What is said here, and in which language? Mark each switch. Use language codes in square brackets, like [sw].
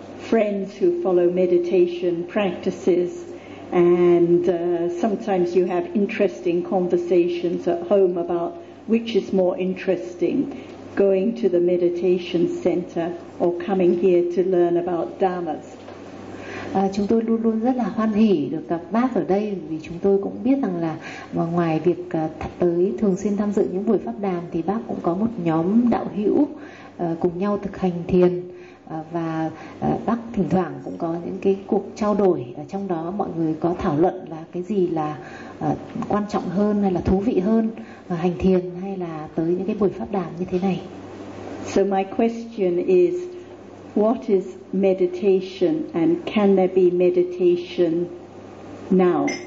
[en] friends who follow meditation practices, and sometimes you have interesting conversations at home about which is more interesting, going to the meditation center or coming here to learn about dhammas. [vi] Chúng tôi luôn luôn rất là hoan hỉ được gặp bác ở đây, vì chúng tôi cũng biết rằng là ngoài việc tới thường xuyên tham dự những buổi pháp đàm thì bác cũng có một nhóm đạo hữu cùng nhau thực hành thiền, và bác thỉnh thoảng cũng có những cái cuộc trao đổi ở trong đó, mọi người có thảo luận là cái gì là quan trọng hơn hay là thú vị hơn, hành thiền hay là tới những cái buổi pháp đàm như thế này. [en] So my question is, what is meditation and can there be meditation now?